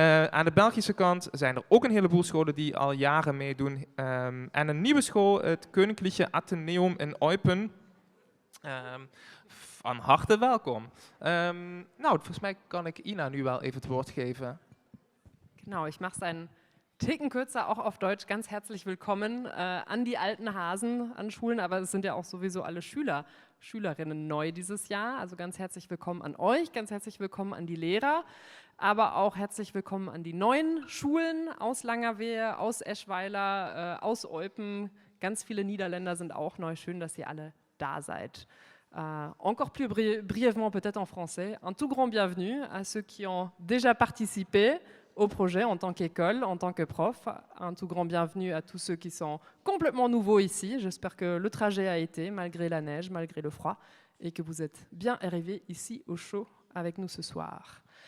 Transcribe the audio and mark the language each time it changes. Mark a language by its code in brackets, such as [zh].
[nl] Aan de Belgische kant zijn er ook een heleboel scholen die al jaren meedoen. En een nieuwe school, het Königliche Atheneum in Eupen. Van harte welkom. Nou, volgens mij kan ik Ina nu wel even het woord geven. [de] Genau, ich mache es einen Ticken kürzer, auch auf Deutsch. Ganz herzlich willkommen an die alten Hasen an Schulen, aber es sind ja auch sowieso alle Schüler, Schülerinnen neu dieses Jahr. Also ganz herzlich willkommen an euch, ganz herzlich willkommen an die Lehrer, aber auch herzlich willkommen an die neuen Schulen aus Langerwehe, aus Eschweiler, aus Eupen. Ganz viele Niederländer sind auch neu. Schön, dass ihr alle da seid. [fr] Encore plus brièvement peut-être en français, un tout grand bienvenue à ceux qui ont déjà participé au projet en tant qu'école, en tant que prof. Un tout grand bienvenue à tous ceux qui sont complètement nouveaux ici. J'espère que le trajet a été, malgré la neige, malgré le froid, et que vous êtes bien arrivés ici au chaud avec nous ce soir.